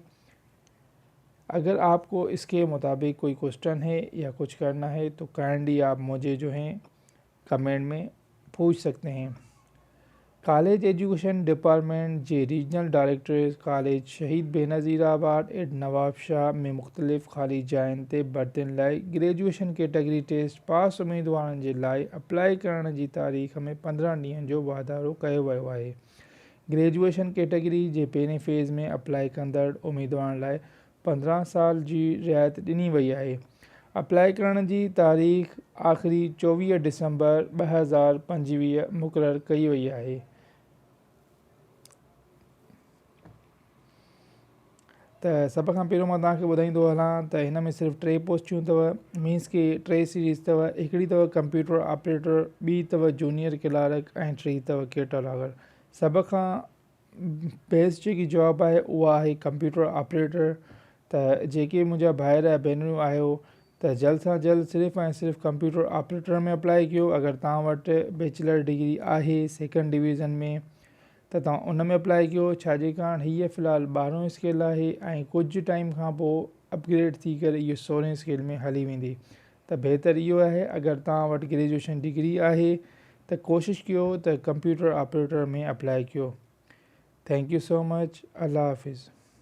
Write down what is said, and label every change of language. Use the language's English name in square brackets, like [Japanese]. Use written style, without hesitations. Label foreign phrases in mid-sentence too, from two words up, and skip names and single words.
[Urdu] اگر آپ کو اس کے مطابق کوئی کوئسچن ہے یا کچھ کرنا ہے تو کائنڈلی آپ مجھے جو ہے کمنٹ میں پوچھ سکتے ہیں. [Sindhi] कॉलेज एजुकेशन डिपार्टमेंट जे रीजनल डायरेक्टर कॉलेज शहीद बेनज़ीराबाद एड नवाब शाह में मुख्तलिफ खाली जाइन ते बर्तन लाइ [English] graduation category test [Sindhi] पास उम्मीदवारनि जे लाइ अप्लाई करण जी तारीख़ में 15 ॾींहंनि जो वाधारो कयो वियो आहे। [English] graduation category [Sindhi] जे पहिरें फेज़ में अप्लाई कंदड़ उम्मीदवारनि लाइ 15 साल जी रियायत ॾिनी वई आहे। अप्लाई करण जी तारीख़ आख़िरी 24 दिसंबर 2025 मुक़ररु कई वई आहे। त सभ खां पहिरियों मां तव्हांखे ॿुधाईंदो हलां त हिन में सिर्फ़ु 3 पोस्टियूं अथव, मीन्स की 3 सीरीज़ अथव। हिकिड़ी अथव [English] computer operator, [Sindhi] ॿी अथव [English] junior clerk [Sindhi] ऐं टी अथव कैटलॉगर। सभ खां बेस्ट जेकी जॉब आहे उहा आहे [English] computer operator. [Sindhi] त जेके मुंहिंजा भाइर ऐं भेनरूं आहियो त जल्द सां जल्द सिर्फ़ु ऐं सिर्फ़ु [English] computer operator [Sindhi] में अप्लाई कयो। अगरि तव्हां वटि [English] bachelor degree [Sindhi] आहे [English] 2nd division [Sindhi] में त तव्हां उन में अप्लाई कयो। छाजे कारण हीअ फ़िलहालु 12 स्केल आहे ऐं कुझु टाइम खां पोइ अपग्रेड थी करे इहो 16 स्केल में हली वेंदी। त बहितर इहो आहे अगरि तव्हां वटि [English] graduation degree [Sindhi] आहे त कोशिशि कयो त [English] computer operator [Sindhi] में अप्लाई कयो। [English] Thank you so much. [Urdu] اللہ حافظ.